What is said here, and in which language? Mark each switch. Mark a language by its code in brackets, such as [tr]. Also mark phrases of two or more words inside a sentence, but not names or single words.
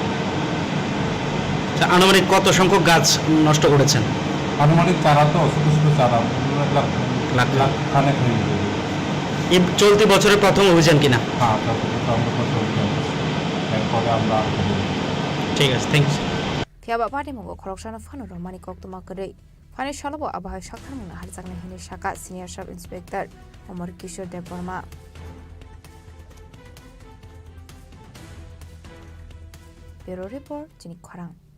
[bn] আনুমানিক কত সংখ্যক গাছ নষ্ট করেছেন? আনুমানিক চারা তো ছোটো ছোটো চারা লাখ লাখ খানেক হয়ে যাবে। এই চলতি বছরের প্রথম অভিযান কিনা? হ্যাঁ আমরা প্রথম অভিযান এরপরে আমরা ঠিক আছে, [en] thank you. [trp] Tiaba Padimungo Khoroksana Fano Romani Koktuma Kare, Fani Shalabo Abahai Shakamuna Harzakna Hini Shaka, [en] Senior Sub Inspector [trp] Omar Kishore Dev Burma. [en] Bureau Report, [trp] Chini Khorang.